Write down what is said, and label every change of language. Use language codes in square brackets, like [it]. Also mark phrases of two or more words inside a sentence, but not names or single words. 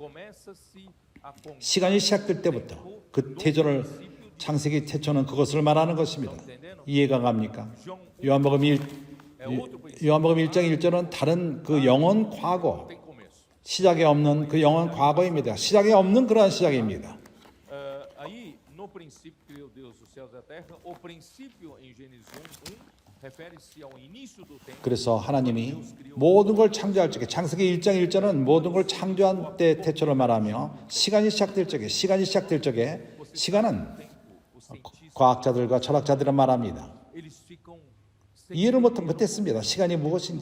[ko] 시간이 시작될 때부터 그 태초를, 창세기 태초는 그것을 말하는 것입니다. 이해가 갑니까? 요한복음 1장 1절은 다른 그 영원 과거, 시작이 없는 그 영원 과거입니다. 시작이 없는 그러한 시작입니다. [pt] Aí, no princípio criou Deus os céus e a terra, o princípio em Gênesis 1, refere-se ao início do tempo. [ko] 그래서 하나님이 모든 걸 창조할 적에, 창세기 1장 1절은 모든 걸 창조한 때 태초를 말하며 시간이 시작될 적에, 시간은 과학자들과 철학자들은 말합니다. 이해를 못했습니다. 시간이 무엇인지.